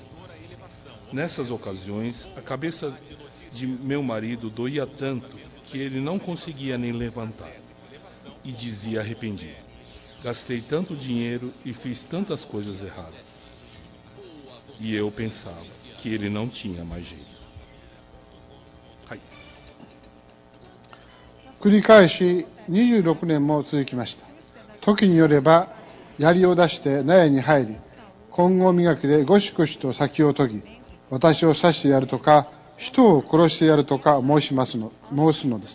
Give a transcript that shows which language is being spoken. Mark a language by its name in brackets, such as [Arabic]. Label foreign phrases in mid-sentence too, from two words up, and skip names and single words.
[Portuguese] Nessas ocasiões, a cabeça de meu marido doía tanto que ele não conseguia nem levantar. E dizia arrependido: gastei tanto dinheiro e fiz tantas coisas erradas. E eu pensava que ele não tinha mais jeito. [Japanese] 繰り返し26年も続きました。時によれば槍を出して納屋に入り、金剛磨きでゴシゴシと先を研ぎ、私を刺してやるとか、人を殺してやるとか申すのです。